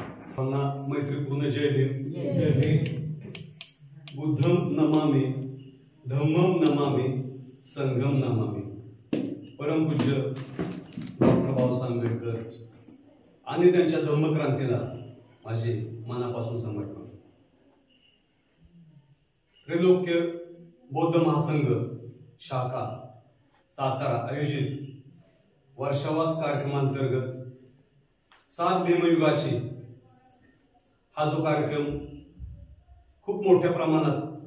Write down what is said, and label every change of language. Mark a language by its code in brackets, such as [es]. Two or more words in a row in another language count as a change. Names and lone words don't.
[mr] मैत्रीपूर्ण जय भीम. जय भीम. [pi] बुद्धम नमामि, धम्मम नमामि, संघम नमामि. [mr] परमपूज्य डॉक्टर बाबासाहेब आंबेडकर आणि त्यांच्या धम्मक्रांतीला माझे मनापासून समर्पण. त्रैलोक्य बौद्ध महासंघ शाखा सातारा आयोजित वर्षावास कार्यक्रमांतर्गत 7 भीमयुगाची हा जो कार्यक्रम खूप मोठ्या प्रमाणात